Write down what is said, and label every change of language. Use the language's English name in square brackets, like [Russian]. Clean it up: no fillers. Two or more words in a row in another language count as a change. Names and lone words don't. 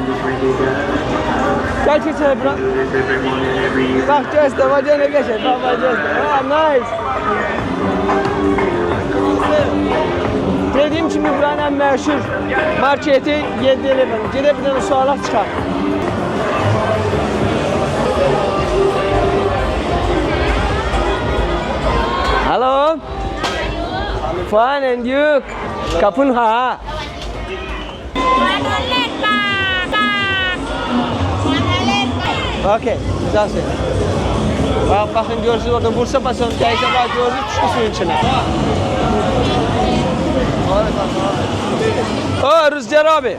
[Azerbaijani] Gəl keçək bura. Bax, göstər, bax, yenə geçək. Bax, göstər. Nice. Dediyim kimi buranın ən məşhur marketi 7-11. Gedək bir dənə sualaq çıxar. [English] Hello. Fine and you? [Thai] Kapun ha. [Turkish] Okay, güzelsin. Bakın görürsünüz orada Bursa basın, değişe bak görürsünüz düştü suyun içine. Rüzgar abi.